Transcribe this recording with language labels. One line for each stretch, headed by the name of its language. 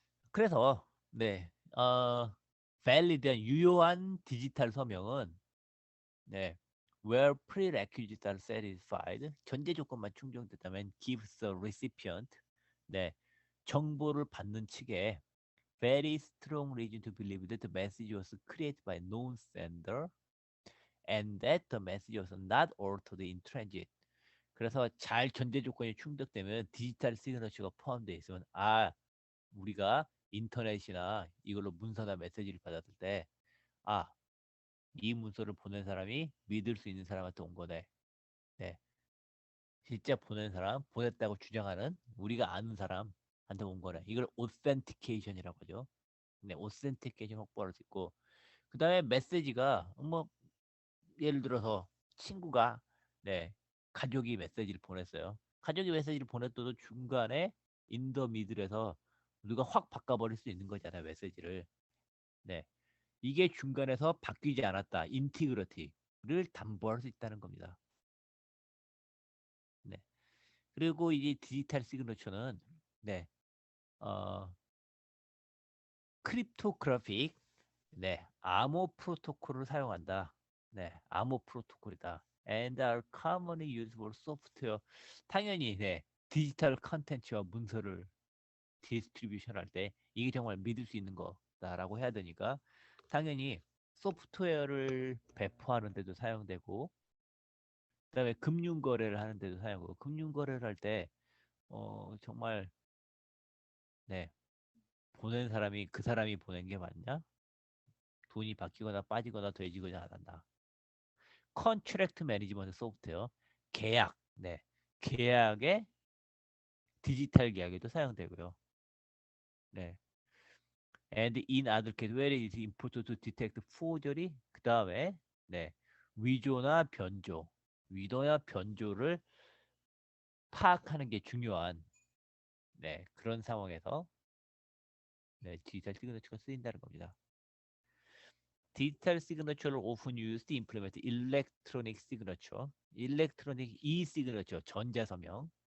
Korean: 그래서 네, valid한 유효한 디지털 서명은 네,
English: where prerequisites are satisfied
Korean: 전제 조건만 충족됐다면
English: gives the recipient
Korean: 네, 정보를 받는 측에
English: very strong reason to believe that the message was created by known sender and that the message was not altered in transit.
Korean: 그래서 잘 전제 조건이 충족되면 디지털 시그너처가 포함되어 있으면 우리가 인터넷이나 이걸로 문서나 메시지를 받았을 때 이 문서를 보낸 사람이 믿을 수 있는 사람한테 온 거네. 네. 실제 보낸 사람, 보냈다고 주장하는 우리가 아는 사람한테 온 거네. 이걸 오센티케이션이라고 하죠. 네, 오센티케이션 확보할 수 있고 그 다음에 메시지가 뭐 예를 들어서 친구가 가족이 메시지를 보냈어요. 가족이 메시지를 보냈어도 중간에 인더 미들에서 누가 확 바꿔버릴 수 있는 거잖아요. 메시지를. 네. 이게 중간에서 바뀌지 않았다. 인티그리티를 담보할 수 있다는 겁니다. 네. 그리고 이제 디지털 시그너처는 크립토그래픽 암호 프로토콜을 사용한다. 암호 프로토콜이다.
English: And are commonly used for software.
Korean: 당연히 디지털 컨텐츠와 문서를 디스트리뷰션 할 때 이게 정말 믿을 수 있는 거다라고 해야 되니까 당연히 소프트웨어를 배포하는 데도 사용되고 그다음에 금융 거래를 하는 데도 사용하고 금융 거래를 할 때 정말 보낸 사람이 그 사람이 보낸 게 맞냐? 돈이 바뀌거나 빠지거나 더해지거나 안 한다. 컨트랙트 매니지먼트 소프트웨어 계약 계약의 디지털 계약에도 사용되고요. 네.
English: And in other case where it is important to detect forgery
Korean: 그 다음에 위조나 변조를 파악하는 게 중요한 그런 상황에서 디지털 시그너처가 쓰인다는 겁니다. 디지털 시그너처를
English: often used to implement electronic signature, electronic e-signature,
Korean: 전자서명.